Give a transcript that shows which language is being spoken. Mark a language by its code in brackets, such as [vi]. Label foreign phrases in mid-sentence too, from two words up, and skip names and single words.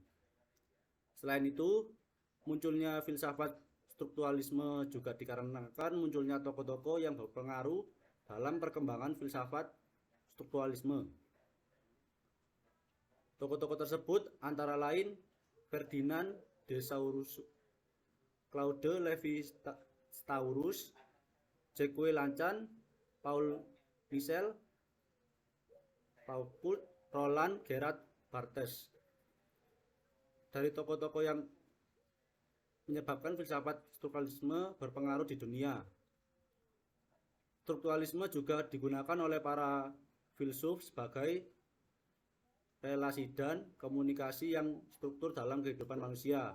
[id] Selain itu, munculnya filsafat strukturalisme juga dikarenakan munculnya tokoh-tokoh yang berpengaruh dalam perkembangan filsafat strukturalisme. Tokoh-tokoh tersebut antara lain Ferdinand de Saussure, Claude Lévi-Strauss, Jacques Lacan, Paul Michel Foucault, Roland Gerhard Barthes. Dari tokoh-tokoh yang menyebabkan filsafat strukturalisme berpengaruh di dunia. Strukturalisme juga digunakan oleh para filsuf sebagai relasi dan komunikasi yang struktur dalam kehidupan manusia.